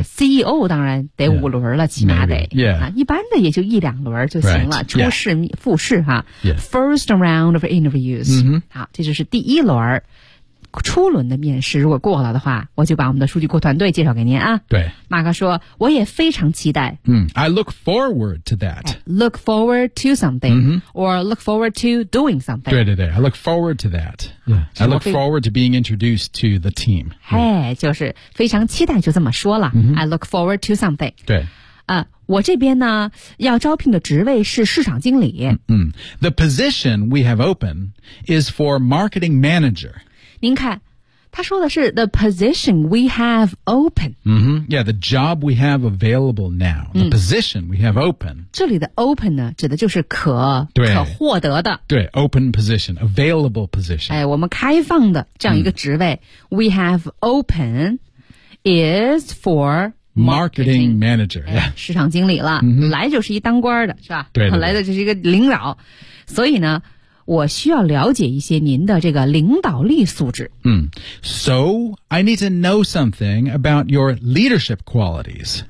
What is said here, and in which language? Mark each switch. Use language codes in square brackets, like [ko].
[zh] CEO 当然得五轮了、起码得、一般的也就一两轮就行了、初试、复试、 [en] first round of interviews、 [zh] 好，这就是第一轮初轮的面试，如果过了的话，我就把我们的数据库团队介绍给您啊。对，马克说我也非常期待。 [en] I look forward to that. Look forward to something、or look forward to doing something. 对 I look forward to that. I look forward to being introduced to the team. [zh] 就是非常期待，就这么说了。 [en] I look forward to something. [zh] 对我这边呢要招聘的职位是市场经理。 [en] The position we have open is for marketing manager. [zh] 您看他说的是 [en] the position we have open、 yeah, the job we have available now、the position we have open [zh] 这里的 open 呢指的就是可获得的 [en] 对 open position available position、 [zh] 我们开放的这样一个职位、 [en] we have open is for marketing manager、 [zh] 市场经理了、来就是一当官的是吧对来的就是一个领导所以呢我需要了解一些您的这个领导力素质。 [en] So I need to know something about your leadership qualities.